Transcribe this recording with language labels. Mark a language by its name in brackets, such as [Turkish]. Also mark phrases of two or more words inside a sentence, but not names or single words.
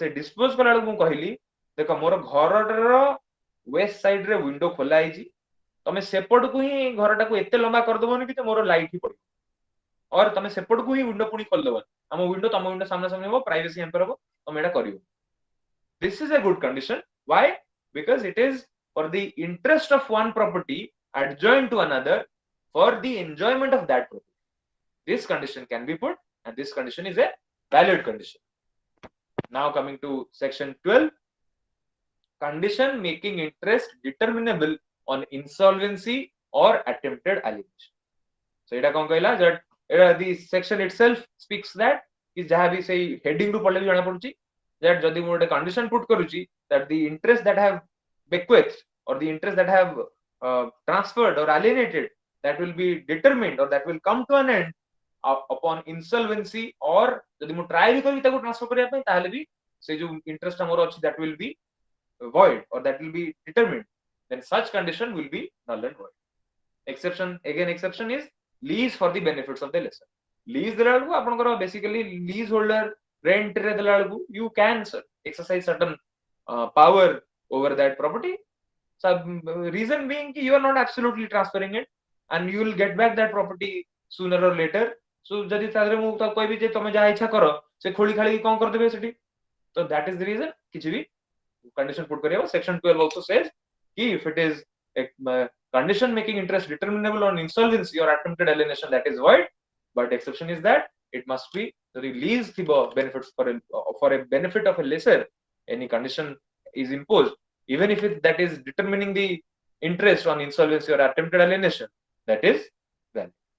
[English] say dispose [Odia] କଲା ବେଳକୁ ମୁଁ କହିଲି ଦେଖ ମୋର ଘରର [English] west side [Odia] ରେ ୱିଣ୍ଡୋ ଖୋଲା ହେଇଛି ତମେ ସେପଟକୁ ହିଁ ଘରଟାକୁ ଏତେ ଲମ୍ବା କରିଦବନି କି ମୋର ଲାଇଟ୍ ହିଁ ପଡିବ और ତମେ ସେପଟକୁ ହିଁ ୱିଣ୍ଡୋ ପୁଣି ଖୋଲିଦବନି ଆମ ୱିଣ୍ଡୋ ତମ ୱିଣ୍ଡୋ ସାମ୍ନା ସାମ୍ନି ହବ [English] privacy hamper [Odia] ହବ ତମେ ଏଟା କରିବ [English] this is a good condition why because it is for the interest of one property adjoined to another for the enjoyment of that property this condition can be put and this condition is a valid condition now coming to section 12 condition making interest determinable on insolvency or attempted alienation so [Odia] ଏଟା କଣ କହିଲା [English] that the section itself speaks that [Odia] କି ଯାହା ବି ସେଇ heading ରୁ ପଢିଲେ ବି ଜଣା ପଡୁଛି [English] that [Odia] ଯଦି ମୁଁ ଗୋଟେ condition put କରୁଛି [English] that the interest that have bequeathed or the interest that have transferred or alienated, that will be determined or that will come to an end upon insolvency, or [Odia] ଯଦି ମୁଁ try ବି କରିବି ତାକୁ transfer କରିବା ପାଇଁ ତାହେଲେ ବି ସେ ଯୋଉ interest ଆମର ଅଛି [English] that will be void or that will be determined, then such condition will be null and void. Exception, again exception is lease for the benefits of the lessor. Lease [Odia] ଦେଲା ବେଳକୁ ଆପଣଙ୍କର [English] basically lease holder rent [Odia] ରେ ଦେଲା ବେଳକୁ [English] you can exercise certain power over that property. So reason being ki you are not absolutely transferring it and you will get back that property sooner or later. [Odia] So ଯଦି ତା ଦେହରେ ମୁଁ ତାକୁ କହିବି ଯେ ତମେ ଯାହା ଇଚ୍ଛା କର, ସେ ଖୋଳି ଖାଳି କଣ କରିଦେବେ ସେଠି, [English] so that is the reason [Odia] କିଛି ବି [English] condition put kariya. Section 12 also says ki if it is a condition making interest determinable on insolvency or attempted alienation, that is void. But exception is that it must be the release benefits for a benefit of a lesser. Any condition is imposed, even if that is determining the interest on insolvency or attempted alienation, that is valid.